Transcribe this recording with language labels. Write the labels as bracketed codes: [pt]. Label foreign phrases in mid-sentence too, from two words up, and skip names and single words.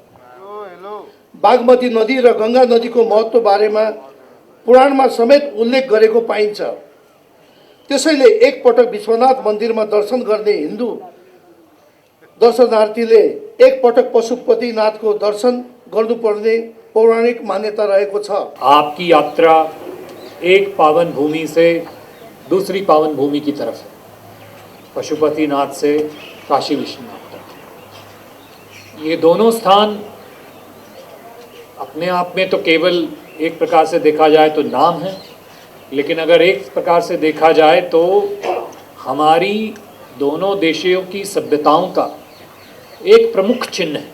[ne] बागमती नदी र गङ्गा नदीको महत्त्व बारेमा पुराणमा समेत उल्लेख गरेको पाइन्छ। त्यसैले एकपटक विश्वनाथ मन्दिरमा दर्शन गर्ने हिन्दू दर्शनार्थीले एकपटक पशुपतिनाथको दर्शन गर्नुपर्ने पौराणिक मान्यता रहेको छ। [hi] आपकी यात्रा एक पावन भूमि से दूसरी पावन भूमि की तरफ है, पशुपतिनाथ से काशी विश्वनाथ तक। ये दोनों स्थान अपने आप में तो केवल एक प्रकार से देखा जाए तो नाम है, लेकिन अगर एक प्रकार से देखा जाए तो हमारी दोनों देशों की सभ्यताओं का एक प्रमुख चिन्ह है।